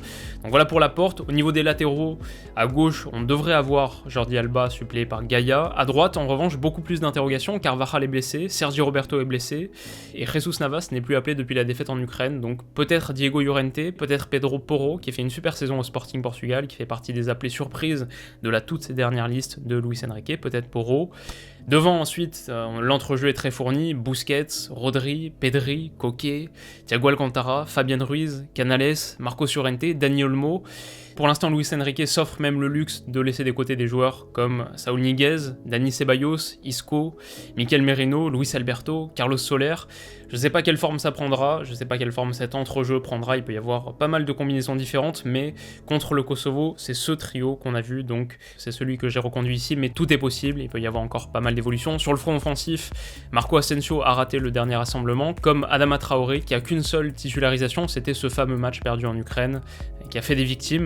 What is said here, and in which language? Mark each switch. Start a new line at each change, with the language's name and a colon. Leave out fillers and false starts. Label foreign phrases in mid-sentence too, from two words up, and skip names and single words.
French: Donc voilà pour Laporte. Au niveau des latéraux, à gauche on devrait avoir Jordi Alba suppléé par Gaïa, à droite en revanche beaucoup plus d'interrogations, Carvajal est blessé, Sergi Roberto est blessé, et Jesus Navas n'est plus appelé depuis la défaite en Ukraine, donc peut-être Diego Llorente, peut-être Pedro Porro qui fait une super saison au Sporting Portugal, qui fait partie des appelés surprises de la toute dernière liste de Luis Enrique, peut-être Porro. Devant ensuite, l'entrejeu est très fourni, Busquets, Rodri, Pedri, Koke, Thiago Alcantara, Fabián Ruiz, Canales, Marcos Llorente, Dani Olmo. Pour l'instant, Luis Enrique s'offre même le luxe de laisser de côté des joueurs comme Saúl Ñíguez, Dani Ceballos, Isco, Mikel Merino, Luis Alberto, Carlos Soler. Je ne sais pas quelle forme ça prendra, je ne sais pas quelle forme cet entrejeu prendra, il peut y avoir pas mal de combinaisons différentes, mais contre le Kosovo, c'est ce trio qu'on a vu, donc c'est celui que j'ai reconduit ici, mais tout est possible, il peut y avoir encore pas mal d'évolutions. Sur le front offensif, Marco Asensio a raté le dernier rassemblement, comme Adama Traoré, qui a qu'une seule titularisation, c'était ce fameux match perdu en Ukraine, qui a fait des victimes.